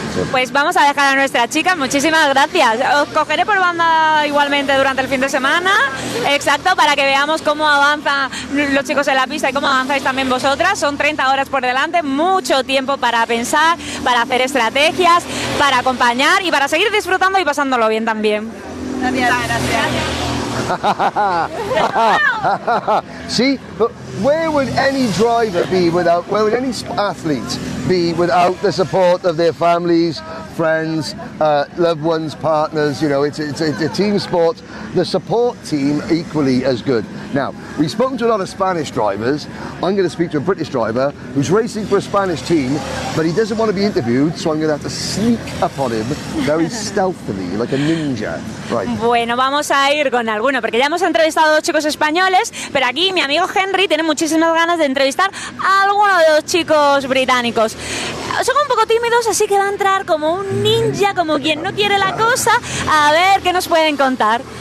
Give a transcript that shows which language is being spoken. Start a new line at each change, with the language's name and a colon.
Spanish: Pues vamos a dejar a nuestra chica, muchísimas gracias. Os cogeré por banda igualmente durante el fin de semana, exacto, para que veamos cómo avanzan los chicos en la pista y cómo avanzáis también vosotras. Son 30 horas por delante, mucho tiempo para pensar, para hacer estrategias, para acompañar y para seguir disfrutando y pasándolo bien también. Gracias.
English: See, but where would any driver be without, where would any athlete be without the support of their families, friends, loved ones, partners. You know, it's a team sport. The support team equally as good. Now, we've spoken to a lot of Spanish drivers. I'm going to speak to a British driver who's racing for a Spanish team, but he doesn't want to be interviewed, so I'm going to have to sneak up on him very stealthily, like a ninja. Right.
Spanish: Bueno, vamos a ir con alguno, porque ya hemos entrevistado a 2 chicos españoles, pero aquí mi amigo Henry tiene muchísimas ganas de entrevistar a alguno de los chicos británicos. Son un poco tímidos, así que va a entrar como un ninja, como quien no quiere la cosa, a ver qué nos pueden contar.